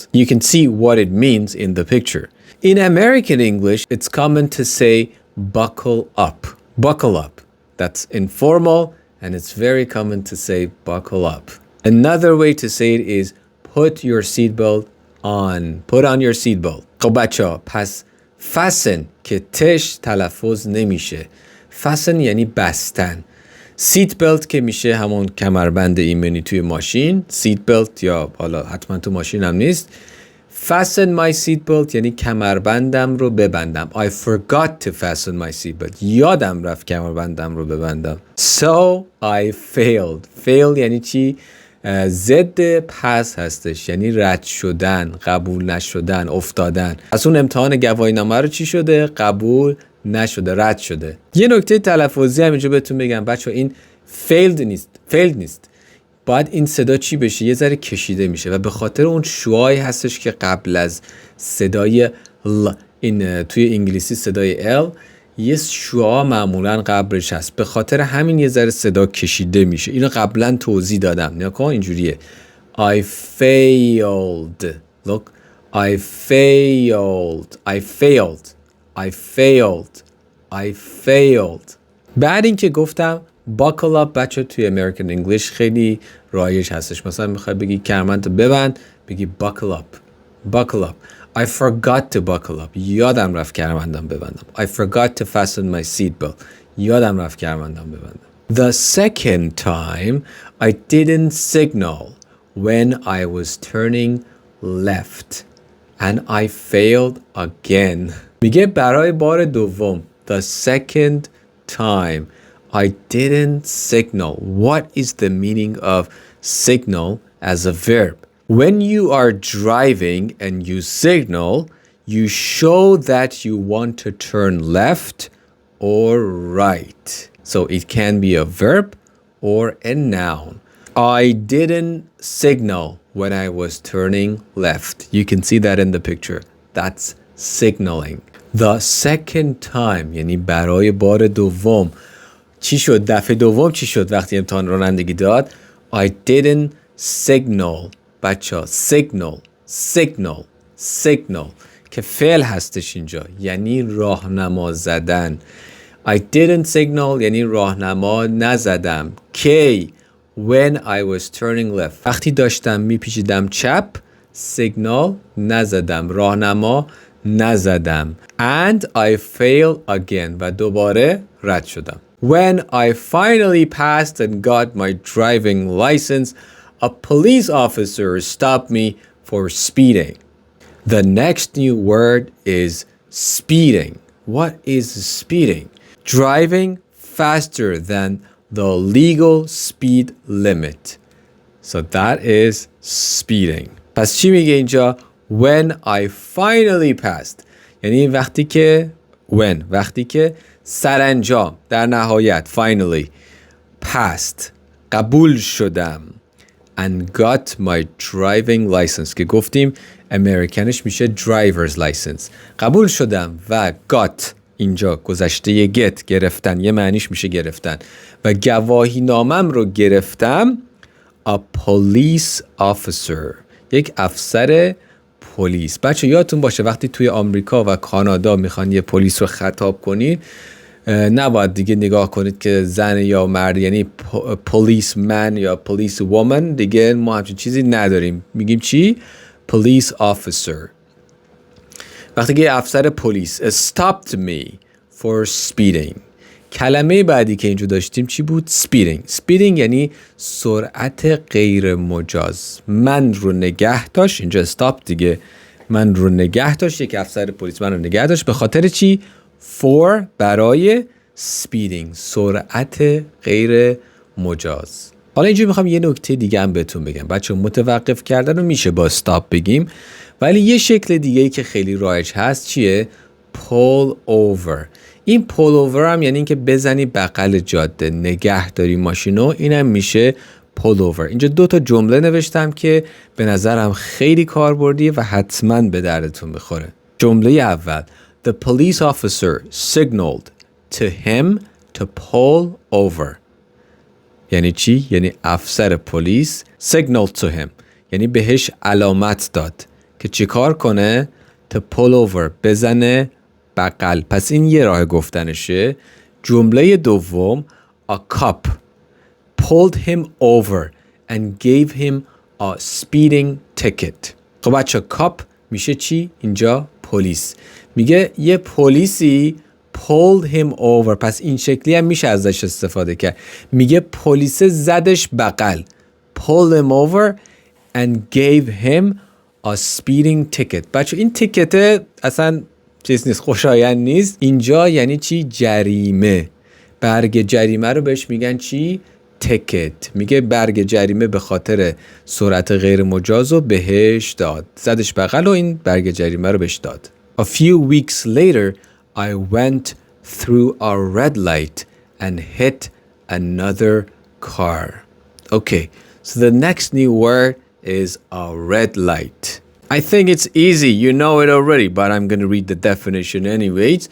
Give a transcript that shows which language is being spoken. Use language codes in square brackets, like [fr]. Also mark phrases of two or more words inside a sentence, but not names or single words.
[en] You can see what it means in the picture. In American English, it's common to say buckle up. Buckle up. That's informal, and it's very common to say buckle up. Another way to say it is put your seatbelt on. Put on your seatbelt. [fa] خب بچه ها، پس fasten که تش تلفظ نمیشه. fasten یعنی بستن. [en] seat belt [fa] که میشه همون کمربند ایمنی توی ماشین. [en] seat belt [fa] یا حالا حتما تو ماشین هم نیست. [en] fasten my seat belt [fa] یعنی کمربندم رو ببندم. [en] I forgot to fasten my seat belt. [fa] یادم رفت کمربندم رو ببندم. [en] So I failed. fail [fa] یعنی چی؟ ضد پس هستش، یعنی رد شدن، قبول نشدن، افتادن. از اون امتحان گواهینامه رو چی شده؟ قبول نشده، رد شده. یه نکته تلفظی هم اینجا بهتون بگم بچه، این failed نیست. باید این صدا چی بشه؟ یه ذره کشیده میشه و به خاطر اون شوایی هستش که قبل از صدای ل، این توی انگلیسی صدای L یه شعا معمولا قبلش هست، به خاطر همین یه ذره صدا کشیده میشه. اینو قبلا توضیح دادم. نیا کن اینجوریه [en] I failed. Look, I failed. [fa] بعد این که گفتم [en] buckle up [fa] بچه توی [en] American English [fa] خیلی رایج هستش. مثلا میخوای بگی کمربندتو ببند، بگی [en] buckle up. I forgot to buckle up. [fa] یادم رفت کمربندم ببندم. [en] I forgot to fasten my seatbelt. [fa] یادم رفت کمربندم ببندم. [en] The second time I didn't signal when I was turning left and I failed again. [fa] میگه برای بار دوم. [en] The second time I didn't signal. What is the meaning of signal as a verb? When you are driving and you signal, you show that you want to turn left or right. So it can be a verb or a noun. I didn't signal when I was turning left. You can see that in the picture. That's signaling. The second time [fa] یعنی برای بار دوم. چی شد؟ دفعه دوم چی شد وقتی امتحان رانندگی داد؟ [en] I didn't signal. [fa] بچه signal که فعل هستش اینجا، یعنی راهنما زدن. [en] I didn't signal [fa] یعنی راهنما نزدم. کی؟ [en] When I was turning left. [fa] وقتی داشتم میپیچیدم چپ، signal نزدم، راهنما نزدم. [en] And I failed again [fa] و دوباره رد شدم. [en] When I finally passed and got my driving license, a police officer stopped me for speeding. The next new word is speeding. What is speeding? Driving faster than the legal speed limit. So that is speeding. [fa] پس چی میگه اینجا؟ [en] When I finally passed. [fa] یعنی وقتی که سرانجام، در نهایت، [en] finally passed، [fa] قبول شدم. [en] And got my driving license [fa] که گفتیم امریکنش میشه [en] driver's license. [fa] قبول شدم و got اینجا گذشته get، گرفتن، یه معنیش میشه گرفتن، و گواهی نامم رو گرفتم. [en] A police officer، [fa] یک افسر پلیس. بچه یادتون باشه وقتی توی آمریکا و کانادا میخوان یه پلیس رو خطاب کنید، نباید دیگه نگاه کنید که زن یا مرد، یعنی [en] police man [fa] یا [en] police woman. [fa] دیگه ما همچین چیزی نداریم. میگیم چی؟ [en] police officer. [fa] وقتی که افسر پلیس [en] stopped me for speeding. [fa] کلمه بعدی که اینجا داشتیم چی بود؟ speeding یعنی سرعت غیر مجاز. من رو نگه داشت. اینجا stop دیگه، من رو نگه داشت. یک افسر پلیس من رو نگه داشت. به خاطر چی؟ for برای speeding، سرعت غیر مجاز. حالا اینجا میخوام یه نکته دیگه هم بهتون بگم. بچه متوقف کردن رو میشه با stop بگیم، ولی یه شکل دیگه‌ای که خیلی رایج هست چیه؟ [en] pull over. [fa] این [en] pull over [fa] هم یعنی اینکه بزنی بغل جاده، نگه داری ماشینو. اینم میشه [en] pull over. [fa] اینجا 2 تا جمله نوشتم که به نظرم خیلی کاربردیه و حتما به دردتون بخوره. جمله اول: [en] The police officer signaled to him to pull over. [fa] یعنی چی؟ یعنی افسر پلیس [en] signaled to him [fa] یعنی بهش علامت داد که چی کار کنه؟ [en] to pull over، [fa] بزنه بغل. پس این یه راه گفتنشه. جمله دوم: [en] A cop pulled him over and gave him a speeding ticket. [fa] خب بچه کاپ میشه چی؟ اینجا پلیس. میگه یه پلیسی [en] pulled him over. [fa] پس این شکلی هم میشه ازش استفاده کرد. میگه پلیس زدش بغل. [en] pulled him over and gave him a speeding ticket. [fa] بچه این تیکت اصلا چیز نیست، خوشایند نیست. اینجا یعنی چی؟ جریمه. برگ جریمه رو بهش میگن چی؟ تیکت. میگه برگ جریمه به خاطر سرعت غیر مجاز رو بهش داد. زدش بغل و این برگ جریمه رو بهش داد. [en] A few weeks later I went through a red light and hit another car. Okay, so the next new word is a red light. I think it's easy, you know it already, but I'm going to read the definition anyways.